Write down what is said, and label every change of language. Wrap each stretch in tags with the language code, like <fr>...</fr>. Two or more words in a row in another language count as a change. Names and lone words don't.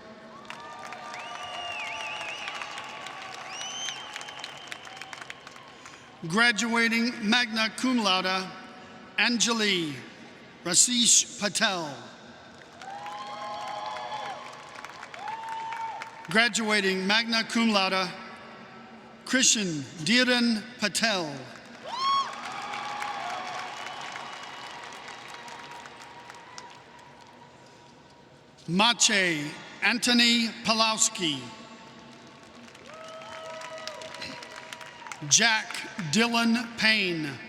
<en>Graduating</en> <la>magna cum laude,</la> <en>Anjali Rasish Patel. Graduating</en> <la>magna cum laude,</la> <en>Christian Dhiren Patel. Maciej Anthony Pawlowski. Jack Dylan Payne.</en>